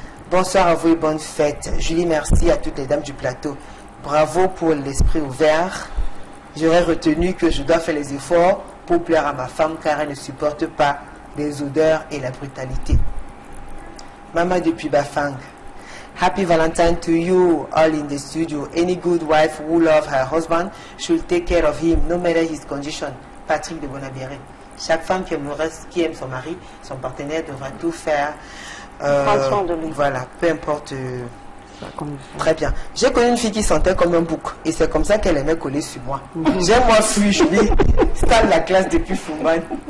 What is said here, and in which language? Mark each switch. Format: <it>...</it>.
<fr>Bonsoir à vous et bonne fête. Julie, merci à toutes les dames du plateau. Bravo pour l'esprit ouvert. J'aurais retenu que je dois faire les efforts pour plaire à ma femme car elle ne supporte pas les odeurs et la brutalité. Maman depuis Bafang.</fr> <en>Happy Valentine to you all in the studio. Any good wife who loves her husband should take care of him no matter his condition.</en> <fr>Patrick de Bonabéré. Chaque femme qui aime son mari, son partenaire devra tout faire. De lui. Voilà, peu importe. Très bien. J'ai connu une fille qui sentait comme un bouc et c'est comme ça qu'elle aimait coller sur moi. J'ai moi fui, je dis, stade la classe depuis Fouman.</fr>